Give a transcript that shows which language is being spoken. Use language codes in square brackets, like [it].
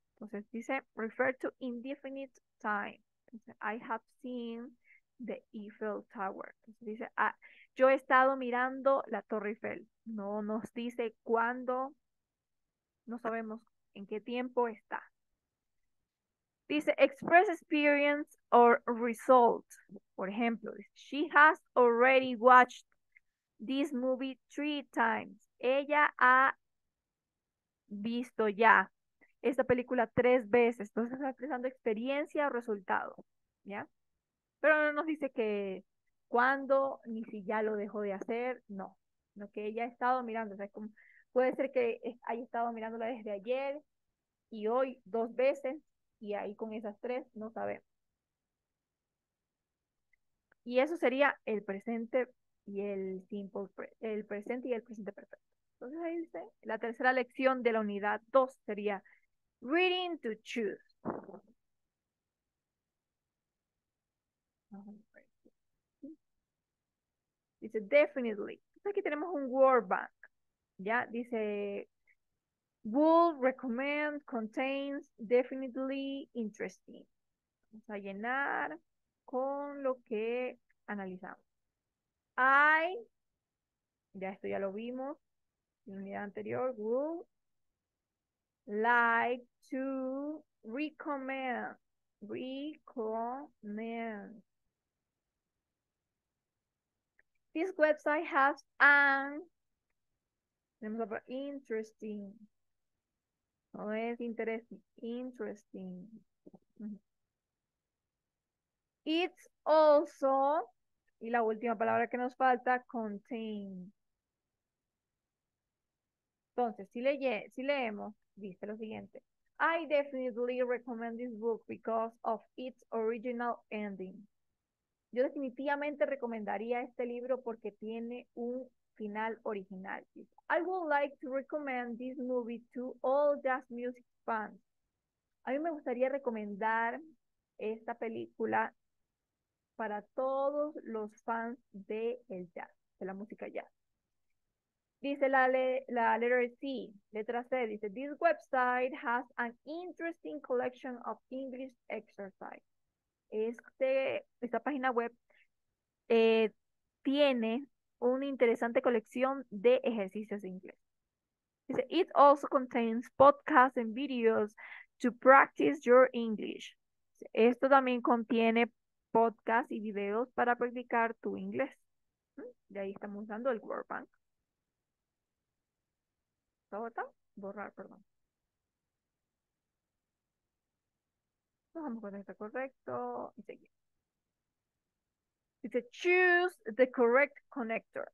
[es] Entonces dice, [en] refer to indefinite time. Dice, I have seen the Eiffel Tower. [es] Entonces dice, yo he estado mirando la Torre Eiffel. No nos dice cuándo, no sabemos en qué tiempo está. [en] Dice, express experience or result. [es] Por ejemplo, [en] she has already watched this movie 3 times. [es] Ella ha visto ya esta película 3 veces. Entonces está expresando experiencia o resultado. ¿Ya? Pero no nos dice que cuándo, ni si ya lo dejó de hacer. No. Lo que ella ha estado mirando. O sea, puede ser que haya estado mirándola desde ayer y hoy 2 veces. Y ahí con esas 3 no sabemos. Y eso sería el presente y el presente y el presente perfecto. Entonces ahí dice, la tercera lección de la unidad 2 sería [en] reading to choose. [es] Dice definitely. Entonces aquí tenemos un word bank. Ya dice, [en] would recommend, contains, definitely interesting. [es] Vamos a llenar con lo que analizamos. [en] I, [es] ya esto ya lo vimos en la unidad anterior, [en] would like to recommend. Recommend. This website has an, interesting. [es] No es interesting, interesting. [en] It's also, [es] y la última palabra que nos falta, [en] contain. [es] Entonces, si leemos, dice lo siguiente. [en] I definitely recommend this book because of its original ending. [es] Yo definitivamente recomendaría este libro porque tiene un final original. [en] I would like to recommend this movie to all jazz music fans. [es] A mí me gustaría recomendar esta película para todos los fans de el jazz, de la música jazz. Dice la [en] letter C, [es] letra C, dice, [en] this website has an interesting collection of English exercise. [es] Esta página web tiene una interesante colección de ejercicios de inglés. [en] Dice, it also contains podcasts and videos to practice your English. [es] Esto también contiene podcasts y videos para practicar tu inglés. De ahí estamos usando el Word Bank. ¿Todo está? Borrar, perdón. Vamos con esto correcto y seguimos. Dice, [en] choose the correct connector.